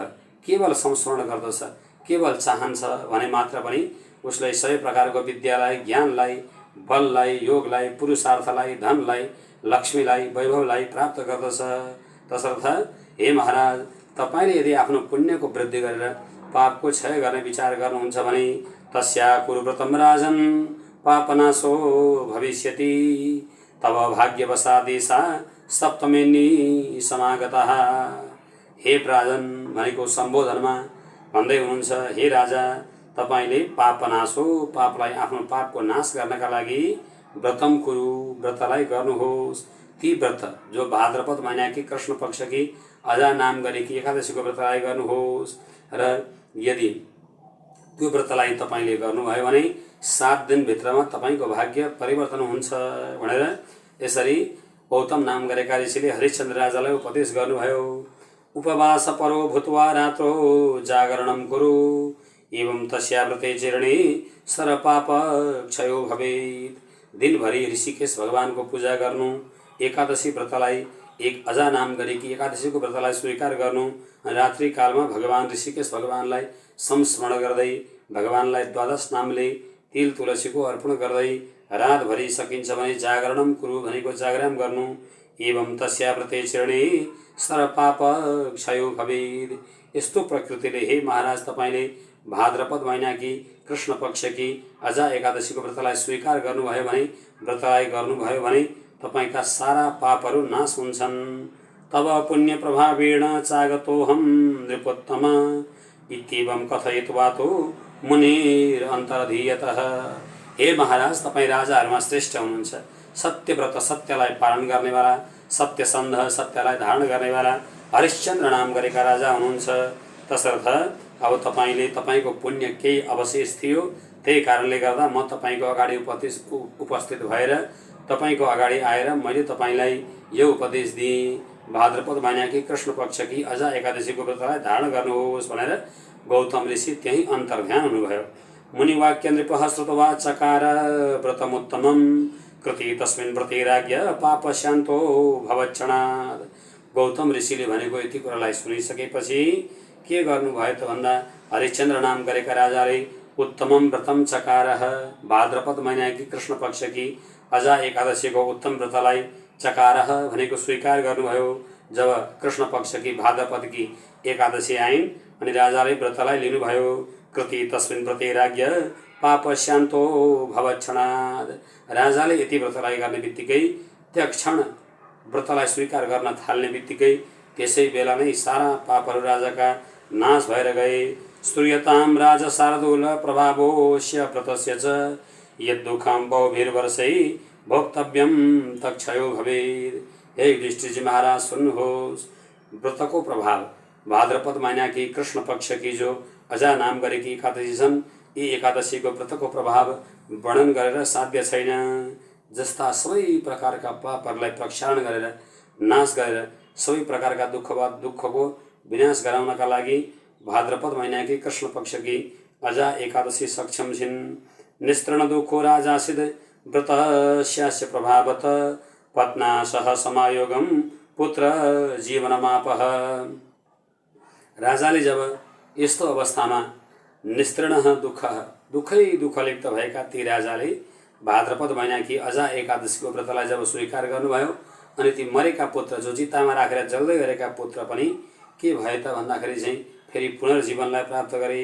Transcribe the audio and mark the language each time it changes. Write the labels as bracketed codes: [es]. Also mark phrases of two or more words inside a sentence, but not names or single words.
[ne] केवल संस्मरण गर्दछ, केवल चाहन्छ भने मात्र पनि उसलाई सबै प्रकारको विद्यालाई, ज्ञानलाई, बललाई, योगलाई, पुरुषार्थलाई, धनलाई, लक्ष्मीलाई, वैभवलाई प्राप्त गर्दछ। तसर्थ हे महाराज, तपाईँले यदि आफ्नो पुण्यको वृद्धि गरेर पापको क्षय गर्ने विचार गर्नुहुन्छ भने [sa] तस्या कुरुव्रतम राजन पापनाशो भविष्यति तब भाग्यवशादेशा सप्तमेनी समागतः। [ne] हे राजन भनेको सम्बोधनमा भन्दै हुनुहुन्छ, हे राजा, तपाईँले पापनाशो पापलाई आफ्नो पापको नाश गर्नका लागि [sa] व्रतम कुरु [ne] व्रतलाई गर्नुहोस्। ती व्रत जो भाद्रपद महीनाकी कृष्ण पक्षकी अजा नाम गरेकी एकादशीको व्रतलाई गर्नुहोस् र यदि त्यो व्रतलाई तपाईँले गर्नुभयो भने 7 दिनभित्रमा तपाईँको भाग्य परिवर्तन हुन्छ भनेर यसरी गौतम नाम गरेका ऋषिले हरिश्चन्द्र राजालाई उपदेश गर्नुभयो। [sa] उपवास परो भूत्वा रात्रो जागरणं कुरु एवं तस्या व्रते चिरणे सरपाप क्षयो भवेत्। [ne] दिनभरि ऋषिकेश भगवानको पूजा गर्नु, एकादशी व्रतलाई एक अजा नाम गरेकी एकादशीको व्रतलाई स्वीकार गर्नु, रात्रि कालमा भगवान ऋषिकेश भगवानलाई संस्मरण गर्दै भगवानलाई द्वादश नामले तिल तुलसीको अर्पण गर्दै रातभरि सकिन्छ भने [sa] जागरणम कुरु [ne] भनेको जागरण गर्नु। [sa] एवं तस्या व्रते चिरणे सरपाप क्षयो भवेत्। [ne] यस्तो प्रकृतिले हे महाराज, तपाईँले भाद्रपद महीनाकी कृष्ण पक्षकी अजा एकादशीको व्रतलाई स्वीकार गर्नुभयो भने, व्रतलाई गर्नुभयो भने तपाईँका सारा पापहरू नाश हुन्छन्। [sa] तब पुण्य प्रभावेण चागतोऽहं नृपोत्तम इत्येवं कथयित्वा तो मुनिर अन्तरधीयतः। [ne] हे महाराज, तपाईँ राजाहरूमा श्रेष्ठ हुनुहुन्छ। सत्यव्रत सत्यलाई पालन गर्नेवाला, सत्यसन्ध सत्यलाई धारण गर्नेवाला हरिश्चन्द्र नाम गरेका राजा हुनुहुन्छ। तसर्थ अब तपाईँले तपाईँको पुण्य केही अवशेष थियो, त्यही कारणले गर्दा म तपाईँको अगाडि उपस्थित भएर तपाईँको अगाडि आएर मैले तपाईँलाई यो उपदेश दिएँ, भाद्रपद महीनाकी कृष्ण पक्षकी अजा एकादशीको व्रतलाई धारण गर्नुहोस् भनेर गौतम ऋषि त्यही अन्तर्ध्यान हुनुभयो। [sa] मुनिवाक्य नृपः श्रुत्वा चकार व्रतमुत्तमं कृति तस्मिन् व्रते राज्ञ पापशान्तो भवक्षणात्। [ne] गौतम ऋषिले भनेको यति कुरालाई सुनिसकेपछि के गर्नुभयो त भन्दा हरिश्चन्द्र नाम गरेका राजाले [sa] उत्तमम व्रतम चकारः, [ne] भाद्रपद महीनाकी कृष्ण पक्षकी अजा एकादशीको उत्तम व्रतलाई चकारः भनेको स्वीकार गर्नुभयो। जब कृष्ण पक्षकी भाद्रपदकी एकादशी आइन् अनि राजाले व्रतलाई लिनुभयो। [sa] कृति तस्मिन् व्रते राज्ञ पापस्यान्तो भवक्षणात्। [ne] राजाले यति व्रतलाई गर्ने बित्तिकै त्यक्षण व्रतलाई स्वीकार गर्न थाल्ने बित्तिकै त्यसै बेला नै सारा पापहरू राजाका नाश भएर गए। [sa] श्रूयतां राजा शार्दूल प्रभावोस्य व्रतस्य च यद्दुःखं बहुभिर्वर्षै भोक्तव्यं तक्षयो भवेत्। [ne] हे युधिष्ठिरजी महाराज सुन्नुहोस्, व्रतको प्रभाव भाद्रपद महीना की कृष्ण पक्ष की जो अजा नाम गरेकी एकादशी छन्, यी एकादशीको व्रतको प्रभाव वर्णन गरेर साध्य छैन। जस्ता सबै प्रकारका पापहरूलाई प्रक्षालन गरेर नाश गरेर सबै प्रकारका दुःखको विनाश गराउनका लागि भाद्रपद महीनाकी कृष्ण पक्षकी अजा एकादशी सक्षम छिन्। [sa] निस्तृण दुःखो राजासिद व्रतस्यास्य प्रभावत पत्ना सह समायोगम पुत्र जीवनमापह। [ne] राजाले जब यस्तो अवस्थामा निस्तृण दुःखै दुःखलिप्त भएका ती राजाले भाद्रपद महीनाकी अजा एकादशीको व्रतलाई जब स्वीकार गर्नुभयो, अनि ती मरेका पुत्र जो चितामा राखेर जल्दै गरेका पुत्र पनि के भए त भन्दाखेरि चाहिँ फेरि पुनर्जीवनलाई प्राप्त गरे।